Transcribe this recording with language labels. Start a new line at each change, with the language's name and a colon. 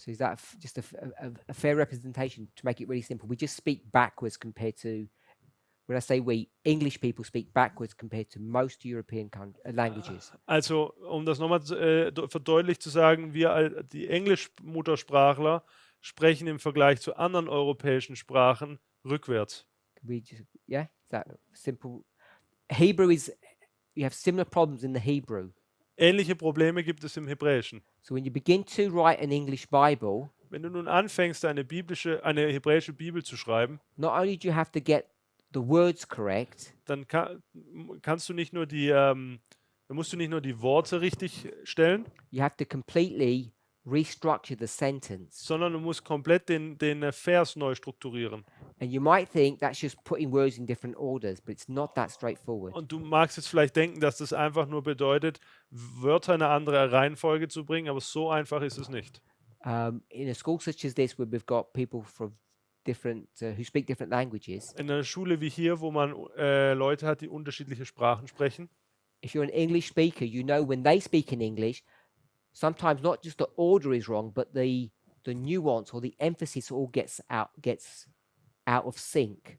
English: So is that just a fair representation to make it really simple? We just speak backwards compared to, when I say we, English people speak backwards compared to most European languages.
German: Also, um das nochmal verdeutlicht zu sagen, wir, die Englisch-Muttersprachler, sprechen im Vergleich zu anderen europäischen Sprachen rückwärts.
English: We just, yeah, is that simple? Hebrew is, you have similar problems in the Hebrew.
German: Ähnliche Probleme gibt es im Hebräischen.
English: So when you begin to write an English Bible,
German: Wenn du nun anfängst, eine hebräische Bibel zu schreiben,
English: not only do you have to get the words correct,
German: dann kannst du nicht nur dann musst du nicht nur die Worte richtig stellen,
English: you have to completely restructure the sentence.
German: sondern du musst komplett den Vers neu strukturieren.
English: And you might think that's just putting words in different orders, but it's not that straightforward.
German: Und du magst jetzt vielleicht denken, dass das einfach nur bedeutet, Wörter in eine andere Reihenfolge zu bringen, aber so einfach ist es nicht.
English: In a school such as this, where we've got people from different who speak different languages,
German: In einer Schule wie hier, wo man Leute hat, die unterschiedliche Sprachen sprechen,
English: if you're an English speaker, you know when they speak in English, sometimes not just the order is wrong, but the nuance or the emphasis all gets out of sync.